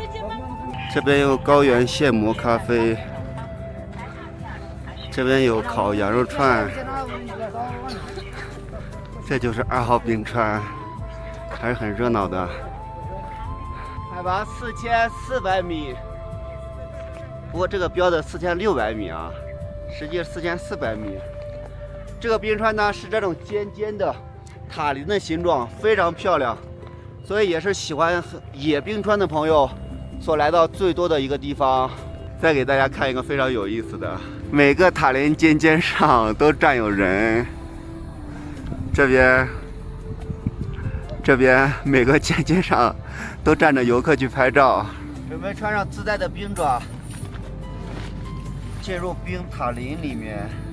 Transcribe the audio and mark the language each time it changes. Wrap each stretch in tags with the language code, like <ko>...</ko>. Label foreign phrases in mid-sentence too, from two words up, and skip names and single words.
<zh>這邊有高原現磨咖啡，這邊有烤羊肉串，這就是2號冰川，還是很熱鬧的。海拔4400米，不過這個標的4600米啊，實際是4400米。這個冰川呢是這種尖尖的塔林的形狀，非常漂亮，所以也是喜歡野冰川的朋友所來到最多的一個地方。再給大家看一個非常有意思的，每個塔林尖尖上都站有人。這這邊每個尖尖上都站着游客去拍照，準備穿上自带的冰爪，进入冰塔林裡面。</zh>